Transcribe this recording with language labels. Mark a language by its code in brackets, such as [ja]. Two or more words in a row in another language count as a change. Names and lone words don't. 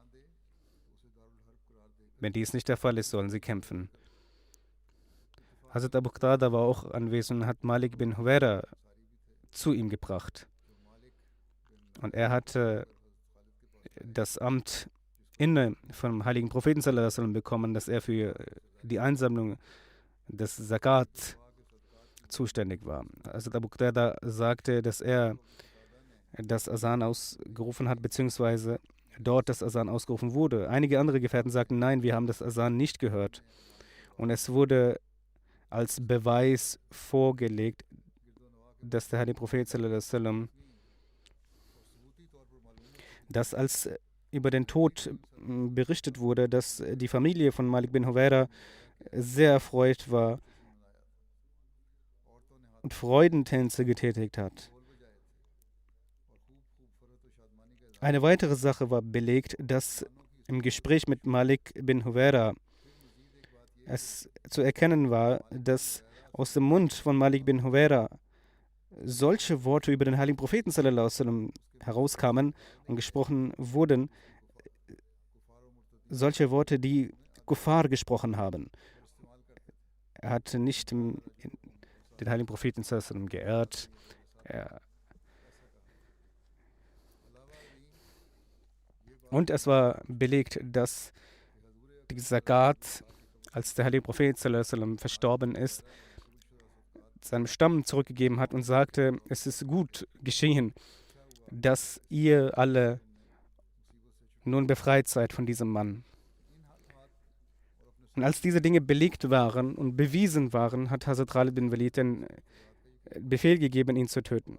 [de] Wenn dies nicht der Fall ist, sollen sie kämpfen. Hazrat Abu Qtada war auch anwesend und hat Malik bin Huwaira zu ihm gebracht. Und er hatte das Amt inne vom heiligen Propheten [ar] صلى الله عليه وسلم [de] bekommen, dass er für die Einsammlung des Zakat zuständig war. Also Abu Qatada sagte, dass er das Asan ausgerufen hat, beziehungsweise dort das Asan ausgerufen wurde. Einige andere Gefährten sagten, nein, wir haben das Asan nicht gehört. Und es wurde als Beweis vorgelegt, dass der heilige Prophet [ar] صلى الله عليه وسلم, [de] dass als über den Tod berichtet wurde, dass die Familie von Malik bin Huwaira sehr erfreut war und Freudentänze getätigt hat. Eine weitere Sache war belegt, dass im Gespräch mit Malik bin Huwaira es zu erkennen war, dass aus dem Mund von Malik bin Huwaira solche Worte über den heiligen Propheten [ar] صلى الله عليه وسلم [de] herauskamen und gesprochen wurden, solche Worte, die Kuffar gesprochen haben. Er hat nicht den heiligen Propheten [ar] صلى الله عليه وسلم [de] geehrt. Und es war belegt, dass die Zakat, als der heilige Prophet [ar] صلى الله عليه وسلم [de] verstorben ist, seinem Stamm zurückgegeben hat und sagte, es ist gut geschehen, dass ihr alle nun befreit seid von diesem Mann. Und als diese Dinge belegt waren und bewiesen waren, hat Hazrat Khalid bin Walid den Befehl gegeben, ihn zu töten.